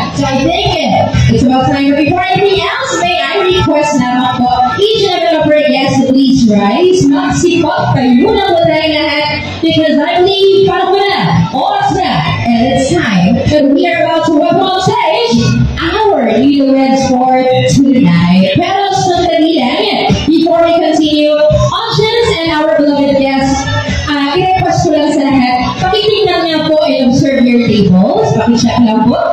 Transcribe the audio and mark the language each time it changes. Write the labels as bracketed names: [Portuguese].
[English] So I think it's about time. But before anything else, may I request [Filipino] naman po, [English] each and every of our guests to please rise. [Filipino] Magsipag kayo na po tayo lahat. [English] Because I believe, [Filipino] parang na, oras na, [English] and it's time that we are about to welcome on stage our newlyweds for tonight. [Filipino] Pero sandali lang, [English] before we continue, audience and our beloved guests, [Filipino] i-request ko lang sa lahat, pakitingnan niyo po [English] and observe your tables. [Filipino] Pakicheck lang po.